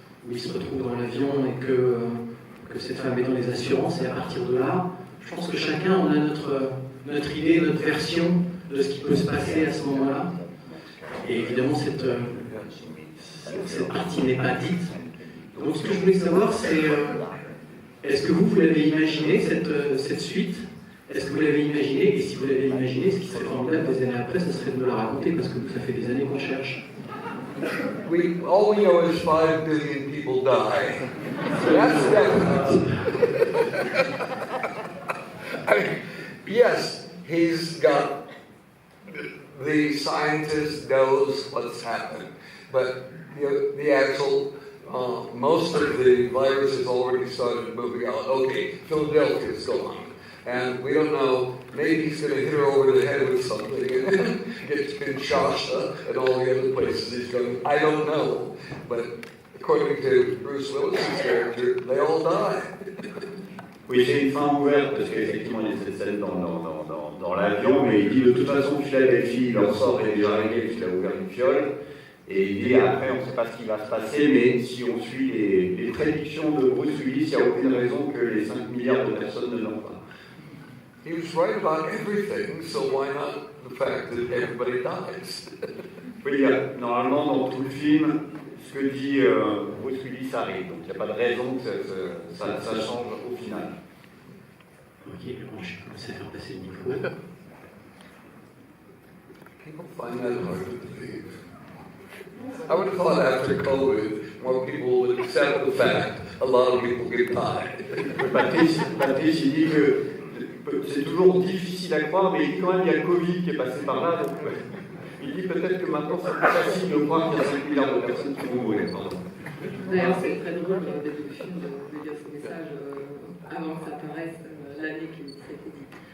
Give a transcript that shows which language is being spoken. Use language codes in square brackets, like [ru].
[fr] il se retrouve dans l'avion et que cette femme est dans les assurances, et à partir de là, je pense que chacun, on a notre idée, notre version de ce qui peut se passer à ce moment-là, et évidemment, cette partie n'est pas dite. Donc ce que je voulais savoir, c'est est-ce que vous l'avez imaginé, cette suite? Est-ce que vous l'avez imaginé? Et si vous l'avez imaginé, ce qui serait formidable des années après, ce serait de me la raconter, parce que ça fait des années qu'on cherche. [en] All we know is 5 billion people die. That's definite. I mean, yes, he's got, the scientist knows what's happened, but the actual, most of the virus has already started moving out. Okay, Philadelphia's gone. And we don't know, maybe he's going to hit her over the head with something and then get Kinshasa and all the other places he's going. I don't know. But according to Bruce Willis's character, they all die. [fr] Oui, c'est une fin ouverte, parce qu'effectivement, il y a cette scène dans l'avion, mais il dit de toute façon, Philadelphie, il en sort, il est déjà réglé, puisqu'il a ouvert une fiole. Et il dit après, on ne sait pas ce qui va se passer, mais si on suit les prédictions de Bruce Willis, il n'y a aucune raison que les 5 milliards de personnes ne meurent pas. [en] He was right about everything, so why not the fact that everybody dies? [fr] Oui, normalement, dans tout le film, ce que dit Bruce Willis arrive, donc il n'y a pas de raison que ça change au final. Ok, bon, je vais commencer à faire passer le micro. [en] People find that hard to believe. I would have thought after COVID, more people would accept the fact a lot of people get died. [fr] Patrice, il dit que c'est toujours difficile à croire, mais il dit quand même qu'il y a le Covid qui est passé par là, donc il dit peut-être que maintenant c'est plus facile de croire qu'il y a 5 milliards de personnes qui vont mourir. D'ailleurs, c'est très drôle de le film de dire ce message avant que ça apparaisse l'année qui s'était dit.